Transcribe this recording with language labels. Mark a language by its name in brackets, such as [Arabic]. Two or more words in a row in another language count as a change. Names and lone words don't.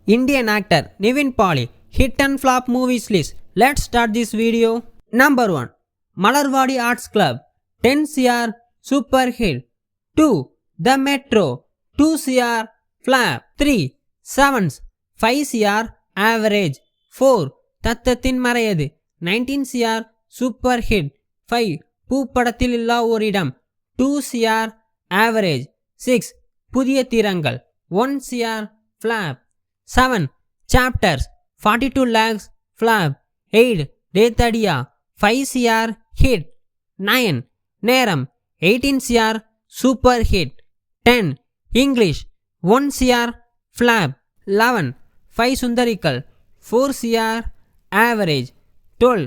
[English] Indian actor Nivin Pauly hit and flop movies list. Let's start this video. Number 1. Malarwadi Arts Club 10 CR super hit. 2. The Metro 2 CR flop. 3. Sevens 5 CR average. 4. Tattathin Marayadu 19 CR super hit. 5. பூப்படத்தில் இல்லா ஓரிடம் 2 CR average. 6. புதிய தீரங்கள் 1 CR flap. 7. Chapters 42 lakhs flap. 8. Rethadia 5 CR hit. 9. Neram 18 CR super hit. 10. English 1 CR flap. 11. 5 Sundarikal 4 CR average. 12.